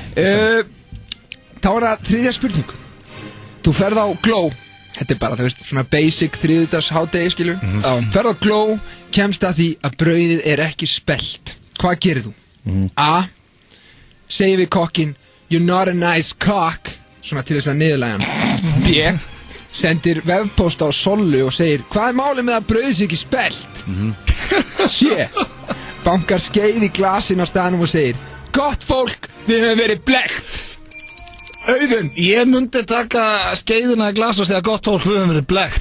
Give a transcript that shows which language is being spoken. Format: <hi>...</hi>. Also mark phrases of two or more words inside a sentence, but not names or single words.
<is>Þá er það þriðja spurning. Þú ferð á Glow. Þetta er bara, þú veist, svona basic þriðdags hádegi, skilur. Ferð á Glow, kemst að því að brauðið er ekki spelt. Hvað gerir þú? A. Segir við kokkin,</is> <en>you're not a nice cock.</en> <is>Svona til þess að niðurlæga hann. B. sendir vefpost á Sollu og segir: hvað er málið með að brauðið sé ekki spelt? C. Bankar skeið í glasin á staðnum og segir: gott fólk, við höfum verið blekt. Auðun, ég myndi taka skeiðina í glas og segja: gott fólk, við höfum verið blekt.</is>